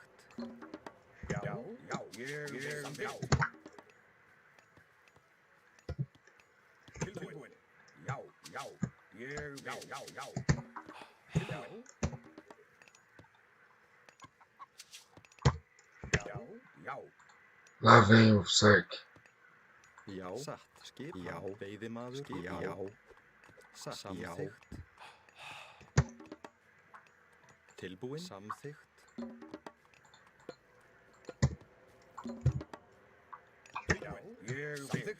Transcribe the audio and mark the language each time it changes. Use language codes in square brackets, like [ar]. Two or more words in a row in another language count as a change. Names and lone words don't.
[is] Já, já, ég vil. Samþykkt. Tilbúin. Já, já, ég vil. Já, já. Tilbúin. Já, já. [pt] Lá vem o Sark. [is] Já. Satt. Skipan. Já. Veiðimaður. Skipan. Já. Satt. Samþykkt. Tilbúin? Samþykkt. Tilbúin. Ég vil. Samþykkt.